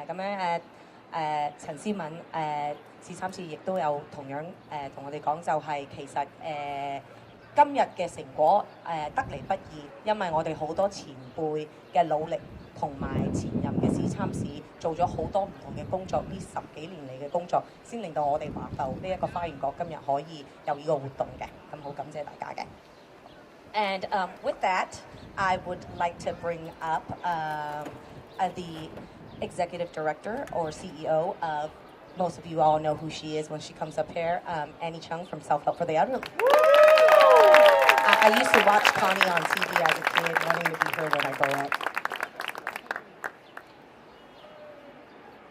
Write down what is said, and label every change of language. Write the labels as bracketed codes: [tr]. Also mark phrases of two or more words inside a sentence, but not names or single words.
[yue] 咁樣陳思敏市參事亦都有同樣同我哋講，就係其實今日嘅成果得嚟不易，因為我哋好多前輩嘅努力。同埋前任嘅市參事做咗好多唔同嘅工作，呢10幾年嚟嘅工作，先令到我哋華埠呢一個花園角今日可以有呢個活動嘅，咁好感謝大家嘅。 [en] And with that, I would like to bring up the executive director or CEO of, most of you all know who she is when she comes up here, Annie Chung from Self Help for the Elderly. I used to watch Connie on TV as a kid, wanting to be her when I grow up.